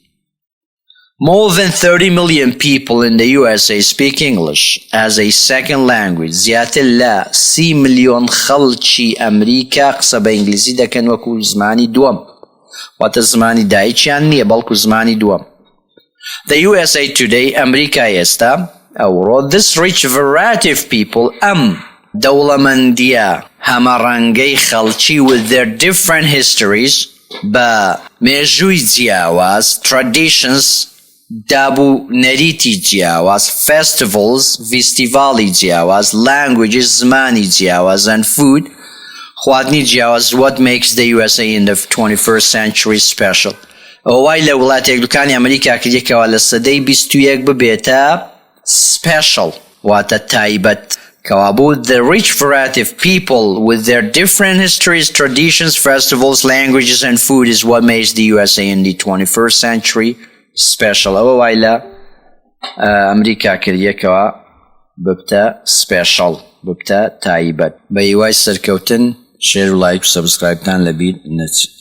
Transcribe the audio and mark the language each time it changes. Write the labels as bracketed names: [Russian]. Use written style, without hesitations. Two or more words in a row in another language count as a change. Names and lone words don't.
[English] More than 30 million people in the USA speak English as a second language. [Central Kurdish] زیاتر لە 30 ملیۆن خەڵکی ئەمریکا قسە بە ئینگلیزی دەکەن وەکو زمانی دووەم. واتە زمانی دایکیان نییە بەڵکو زمانی دووەم. [English] The USA Today [Central Kurdish] ئەمریکا ئێستا ئەوڕۆ [English] this rich variety of people [Central Kurdish] دەوڵەمەندیە هەمەڕەنگەی خەڵکی [English] with their different histories [Central Kurdish] بە مێژووی جیاواز [English] traditions [Central Kurdish] دابوو نەریتی جیاواز [English] festivals [Central Kurdish] فیستیڤاڵی جیاواز [English] languages [Central Kurdish] زمانی جیاواز [English] and food [Central Kurdish] خواردنی جیاواز [English] what makes the USA in the 21st century special. [Central Kurdish] ئەوەی لە وڵاتێک دوکانی ئەمریکا کردێکەوە لە سەدەی 21 ببێتە [English] special [Central Kurdish] واتە تایبەت کەوابوو [English] the rich variety of people with their different histories, traditions, festivals, languages and food is what makes the USA in the 21st century special. [Central Kurdish] ئەوە وای لە ئەمریکا کردیەکەوە ببتە special ببتە تایبەت. بە هیوای سەرکەوتن شێر و لایک و سەبسکرایبتان لەبیر نەچێت.